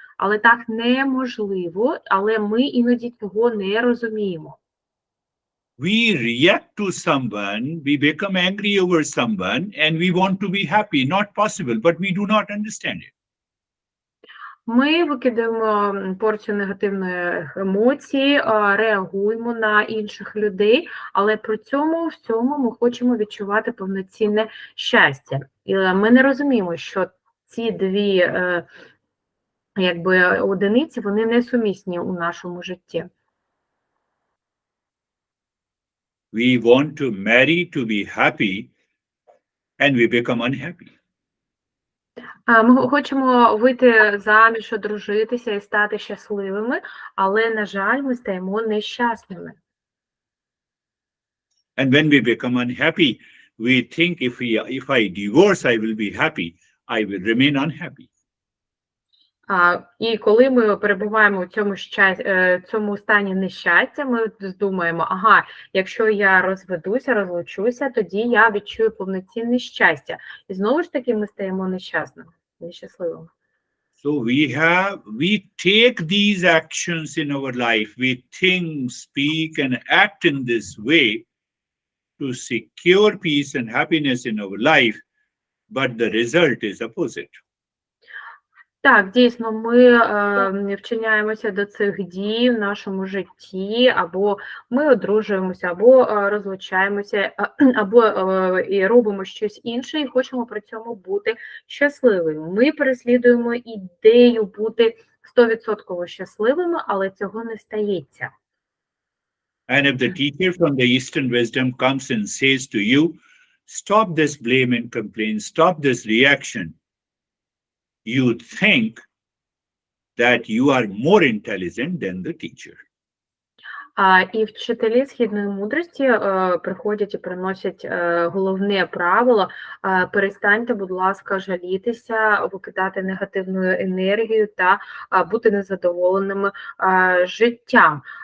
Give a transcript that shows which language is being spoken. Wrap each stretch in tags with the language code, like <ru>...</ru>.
<uk>Але так неможливо, але ми іноді цього не розуміємо.</uk> <en>We react to someone, we become angry over someone, and we want to be happy. Not possible, but we do not understand it.</en> <uk>Ми викидаємо порцію негативної емоції, реагуємо на інших людей, але при цьому всьому ми хочемо відчувати повноцінне щастя. І ми не розуміємо, що ці дві одиниці, вони несумісні у нашому житті.</uk> <en>We want to marry to be happy, and we become unhappy.</en> <uk>Ми хочемо вийти заміж, одружитися і стати щасливими, але, на жаль, ми стаємо нещасними.</uk> <en>And when we become unhappy, we think if I divorce, I will be happy. I will remain unhappy.</en> <uk>І коли ми перебуваємо в цьому стані нещастя, ми думаємо, якщо я розведуся, розлучуся, тоді я відчую повноцінне щастя. І знову ж таки ми стаємо нещасними, нещасливими.</uk> <en>So we take these actions in our life. We think, speak, and act in this way to secure peace and happiness in our life, but the result is opposite.</en> <uk>Так, дійсно, ми вчиняємося до цих дій в нашому житті, або ми одружуємося, або розлучаємося, або і робимо щось інше, і хочемо при цьому бути щасливими. Ми переслідуємо ідею бути 100% щасливими, але цього не стається.</uk> <en>And if the teacher from the Eastern wisdom comes and says to you, stop this blame and complaint, stop this reaction, you think that you are more intelligent than the teacher.</en> <uk>І вчителі східної мудрості приходять і приносять головне правило: перестаньте, будь ласка, жалітися, викидати негативну енергію та бути незадоволеними життям.</uk>